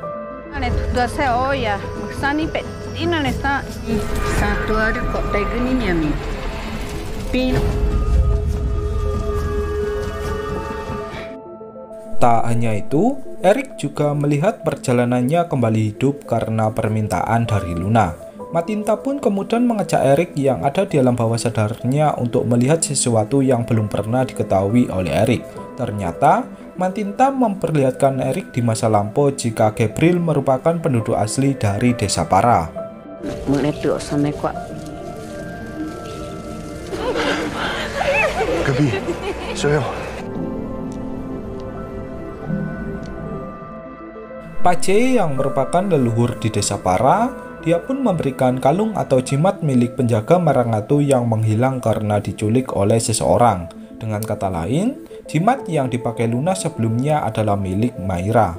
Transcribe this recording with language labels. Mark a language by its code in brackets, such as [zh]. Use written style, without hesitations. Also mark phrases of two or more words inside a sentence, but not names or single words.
[id] Tak hanya itu, Erik juga melihat perjalanannya kembali hidup karena permintaan dari Luna. Matinta pun kemudian mengajak Eric yang ada di alam bawah sadarnya untuk melihat sesuatu yang belum pernah diketahui oleh Eric. Ternyata, Matinta memperlihatkan Eric di masa lampau jika Gabriel merupakan penduduk asli dari desa Para. [pt] Gabi, sou eu. [id] Pace yang merupakan leluhur di desa Para, dia pun memberikan kalung atau jimat milik penjaga Marangatu yang menghilang karena diculik oleh seseorang. Dengan kata lain, jimat yang dipakai Luna sebelumnya adalah milik Mayra.